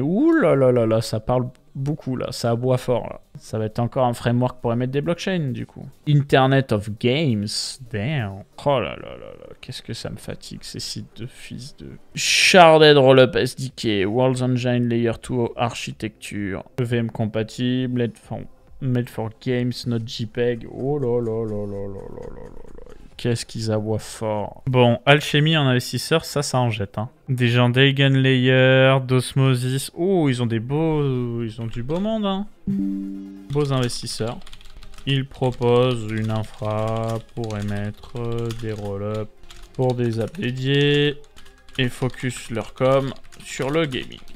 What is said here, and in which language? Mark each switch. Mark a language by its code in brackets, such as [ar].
[fr] Ouh là là là là, ça parle beaucoup là, ça aboie fort là. Ça va être encore un framework pour émettre des blockchains du coup. Internet of Games. Damn. Oh là là là là, qu'est-ce que ça me fatigue ces sites de fils de... [en] Sharded Rollup SDK, World Engine Layer 2 Architecture, EVM compatible, made for games, not JPEG. [fr] Oh là là là là là là là là. Qu'est-ce qu'ils aboient fort. Bon, Alchemy en investisseur, ça en jette. Hein. Des gens d'Eigen Layer, d'Osmosis. Oh, ils ont du beau monde. Hein. Beaux investisseurs. Ils proposent une infra pour émettre des roll-ups pour des apps dédiés et focus leur com sur le gaming.